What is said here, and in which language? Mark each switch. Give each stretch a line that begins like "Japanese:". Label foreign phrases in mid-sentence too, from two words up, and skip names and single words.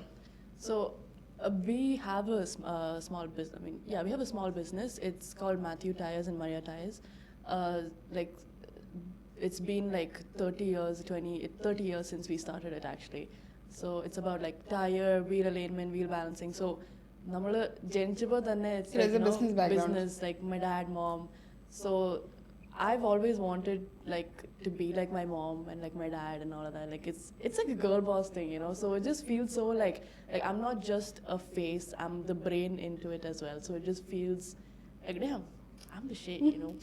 English: So we have a small business. I mean, yeah, we have a small business. It's called Matthew Tires and Maria Tires. Like it's been like 30 years since we started it actually. So it's about like tire, wheel alignment, wheel balancing.
Malayalam: So nammal jenichappo thanne
English: it's It has like, a business background. business, like my dad, mom. So I've always wanted like to be like my mom and like my dad and all of that. Like it's like a girl boss thing, you know. So it just feels so like I'm not just a face, I'm the brain into it as well. So it just feels like damn, I'm the shit, you know.